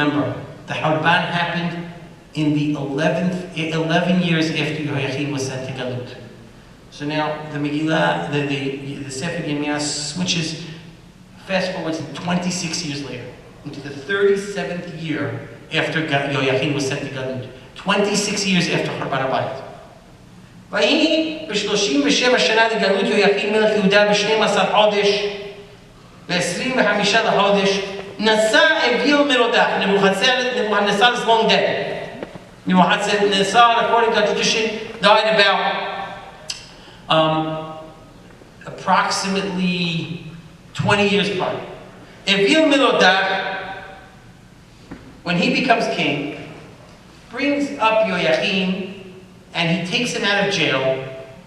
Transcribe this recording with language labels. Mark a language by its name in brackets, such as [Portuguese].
[English] Remember, the Horban happened in the 11 years after Yoachim was sent to Galut. So now the Megillah, the Sefer Yirmiyahu switches, fast forwards to 26 years later, into the 37th year after Yoachim was sent to Galut. 26 years after Horban Habayit. [Hebrew] ויהי ב-37 שנה לגלות יהויקים מלך יהודה ב-12 חודש ב-25 לחודש נשא אביל מרודח. [English] Nebuchadnezzar is long dead. Nebuchadnezzar, according to tradition, died about approximately 20 years prior. Evil Melodach, when he becomes king, brings up Yoachim and he takes him out of jail.